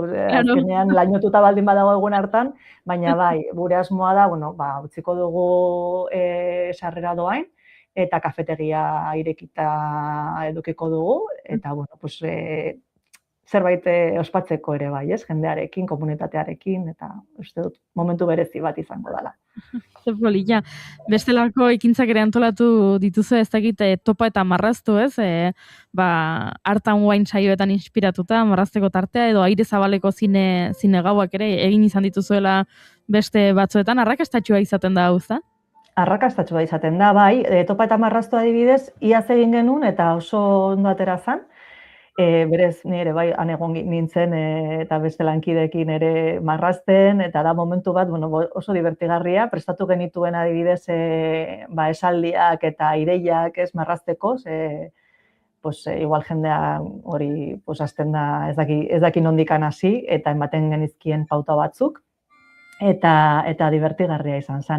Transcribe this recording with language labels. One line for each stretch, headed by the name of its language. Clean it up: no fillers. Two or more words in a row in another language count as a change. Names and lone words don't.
Basque: Azkenean lainotuta baldin badago egun hartan, baina bai, gure asmoa da, utziko dugu sarrera doain, eta kafetegia irekita edukiko dugu, eta zerbait ospatzeko ere bai, ez? Jendearekin, komunitatearekin, eta uste dut momentu berezi bat izango dela. Zer polilla. Bestelako ekintzak ere antolatu dituzu, ez dakit topa eta marraztu, ez? Art and Wine saioetan inspiratuta, marrazteko tartea, edo aire zabaleko zine gauak ere egin izan dituzuela beste batzuetan, arrakastatxua izaten da, hau, za? Arrakastatxua izaten da, bai. Topa eta marraztu adibidez, iaz egin genuen, eta oso ondo atera zan. Berez, nire bai, anegon nintzen eta beste lankideekin ere marrazten, eta da momentu bat oso divertigarria, prestatu genituen adibidez esaldiak eta ideiak ez marrazteko, igual jendea hori hasten da ez daki nondikan hasi, eta ematen genizkien pauta batzuk, eta divertigarria izan zen.